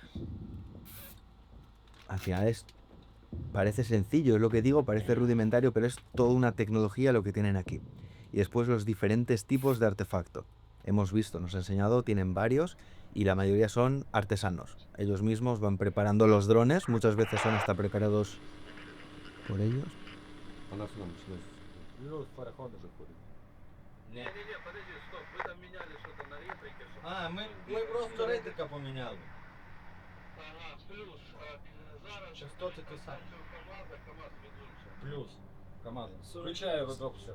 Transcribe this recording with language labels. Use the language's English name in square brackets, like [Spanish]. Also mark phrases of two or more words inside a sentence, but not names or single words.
[Spanish] Al final parece sencillo, es lo que digo, parece rudimentario, pero es toda una tecnología lo que tienen aquí. Y después los diferentes tipos de artefacto. Hemos visto, nos ha enseñado, tienen varios y la mayoría son artesanos. Ellos mismos van preparando los drones, muchas veces son hasta preparados por ellos. [Ukrainian] У нас параходи заходять. А, ми просто ретрика поміняли. Частоти ті самі. Плюс. КамАЗ. Включаю видовше.